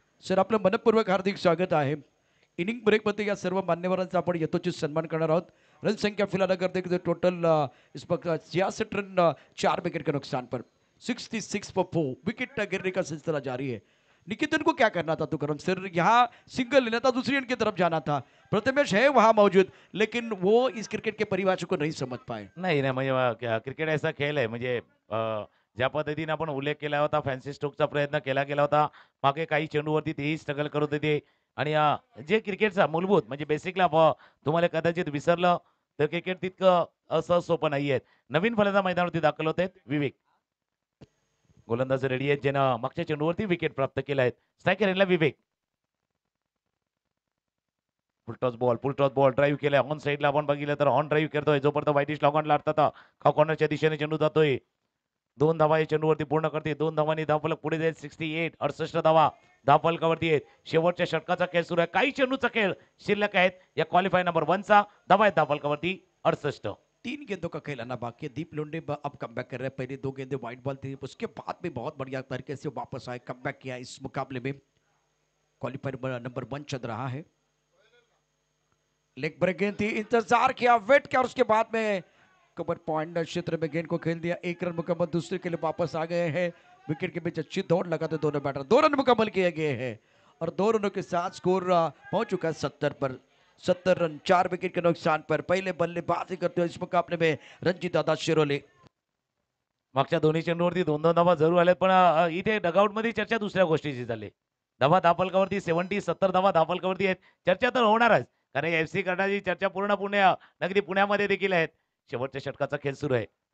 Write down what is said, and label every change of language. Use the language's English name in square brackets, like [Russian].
[Marathi] Sir आपलं मनपूर्वक हार्दिक स्वागत आहे. इनिंग ब्रेकमध्ये या सर्व मान्यवरांचा आपण यथोचित सन्मान करणार आहोत. [Hindi] रन संख्या फिलहाल अगर देखें टोटल इस वक्त 66 रन 4 विकेट के नुकसान पर 66 पर 4 विकेट गिरने का सिलसिला जारी है. निकितन को क्या करना था तुकरम सर, यहाँ सिंगल लेना था, दूसरी एंड की तरफ जाना था. प्रथमेश है वहाँ मौजूद लेकिन वो इस क्रिकेट के परिभाषा को नहीं समझ पाए. [Marathi] नाही नाही म्हणजे क्रिकेट असा खेळ आहे म्हणजे ज्या पद्धतीने आपण उल्लेख केला होता फॅन्सी स्ट्रोकचा प्रयत्न केला गेला होता मागे काही चेंडूवरती तेही स्ट्रगल करत होते आणि जे क्रिकेटचा मूलभूत म्हणजे बेसिकला तुम्हाला कदाचित विसरलं तर क्रिकेट तितकं असं सोपं नाही आहे. नवीन फलंदाज मैदानावरती दाखल होत आहेत. विवेक गोलंदाज रेडी आहेत ज्यानं मागच्या चेंडूवरती विकेट प्राप्त केला आहे. स्ट्रायकर एंडला विवेक फुल टॉस बॉल ड्राईव्ह केलाय ऑन साईडला आपण बघितलं तर ऑन ड्राईव्ह करतोय जोपर्यंत वाईटिश लॉगॉनला अर्थात कॉर्नरच्या दिशेने चेंडू जातोय. 2 धावा या चेंडूवरती पूर्ण करते. 2 धावांनी धावफलक पुढे जाईल 68 68 धावा धावफलकावरती आहेत. शेवटच्या षटकाचा खेळ सुरू आहे. काही चेंडूचा खेळ शिल्लक आहेत या क्वालिफाय नंबर 1 चा. धावा आहेत धावफलकावरती 68. [Hindi] 3 गेंदों का खेल आना बाकी है. दीप लोंडे अब कमबैक कर रहे हैं. पहले 2 गेंदें वाइड बॉल थी, उसके बाद भी बहुत बढ़िया तरीके से वापस आए, कमबैक किया इस मुकाबले में. क्वालिफायर नंबर 1 चल रहा है. लेग ब्रेक गेंद थी, इंतजार किया, वेट किया और उसके बाद में कवर पॉइंट क्षेत्र में गेंद को खेल दिया. 1 रन मुकम्मल, दूसरे के लिए वापस आ गए हैं. विकेट के बीच अच्छी दौड़ लगाते दोनों बैटर. 2 रन मुकम्मल किए गए हैं और 2 रनों के साथ स्कोर पहुंच चुका है 70 पर. 70 रन 4 विकेट के नुकसान पर. पहले बल्लेबाजी करते हुए इस मुकाबले में रणजीत दादा शिरोले. [Marathi] मागच्या दोन्ही चेंडूवरती 2-2 धावा जरूर आल्यात पण इथे डगआउट मध्ये चर्चा दुसऱ्या गोष्टीची झाली. धावा धावफलकावरती 70 धावा धावफलकावरती आहेत. चर्चा तर होणारच कारण एफसी करण्याची चर्चा पूर्ण नगदी पुण्यामध्ये देखील आहेत. शेवटच्या षटकाचा खेळ सुरू आहे.